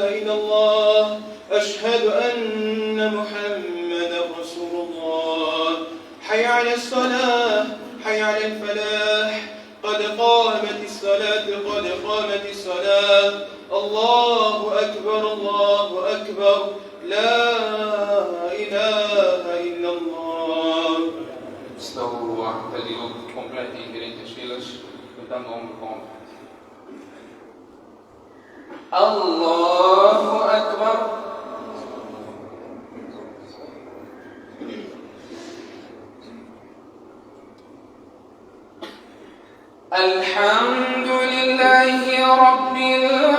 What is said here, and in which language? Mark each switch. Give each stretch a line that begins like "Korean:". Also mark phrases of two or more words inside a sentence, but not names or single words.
Arabic: إلا الله أشهد أن محمدا رسول الله حي على الصلاة حي على الفلاح قد قامت الصلاة قد قامت الصلاة الله أكبر لا إله إلا الله استووا واعتدلوا
Portuguese: completem direito as filas juntando ombro com ombro
Arabic: الله أكبر الحمد لله رب